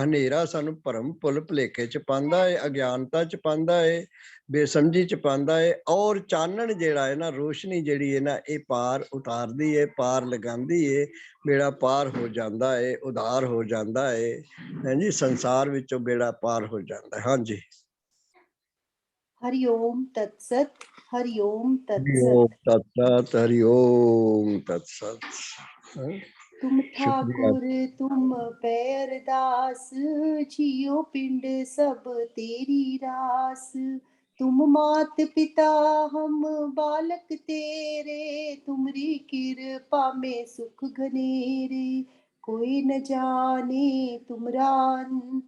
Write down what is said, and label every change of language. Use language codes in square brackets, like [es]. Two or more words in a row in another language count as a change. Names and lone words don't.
[pa] ਹਨੇਰਾ ਸਾਨੂੰ ਭਰਮ, ਭੁੱਲ ਭੁਲੇਖੇ ਚ ਪਾਉਂਦਾ ਹੈ, ਅਗਿਆਨਤਾ ਚ ਪਾਉਂਦਾ ਹੈ, ਬੇਸਮਝੀ ਚ ਪਾਉਂਦਾ ਹੈ। ਔਰ ਚਾਨਣ ਜਿਹੜਾ ਹੈ ਨਾ, ਰੋਸ਼ਨੀ ਜਿਹੜੀ ਹੈ ਨਾ, ਇਹ ਪਾਰ ਉਤਾਰਦੀ ਹੈ, ਪਾਰ ਲਗਾਉਂਦੀ ਹੈ, ਬੇੜਾ ਪਾਰ ਹੋ ਜਾਂਦਾ ਹੈ, ਉਧਾਰ ਹੋ ਜਾਂਦਾ ਹੈ। ਹਾਂਜੀ, ਸੰਸਾਰ ਵਿੱਚੋਂ ਬੇੜਾ ਪਾਰ ਹੋ ਜਾਂਦਾ ਹੈ। ਹਾਂਜੀ। [sa] हरिओम तत्सत, हरिओम ओम तत्सत। तत्सत, हरि ओम तत्सत। [hi] तुम शुक्रिया। [pa] ਠਾਕੁਰ ਤੁਮ ਪੇ ਅਰਦਾਸ, ਜੀਓ ਪਿੰਡ ਸਭ ਤੇਰੀ ਰਾਸ, ਤੁਮ ਮਾਤ ਪਿਤਾ ਹਮ ਬਾਲਕ ਤੇਰੇ, ਤੁਮਰੀ ਕ੍ਰਿਪਾ ਮੈਂ ਸੁਖ ਘਨੇਰੇ, ਕੋਈ ਨ ਜਾਨੇ ਤੁਮਰਾ ਅੰਤ,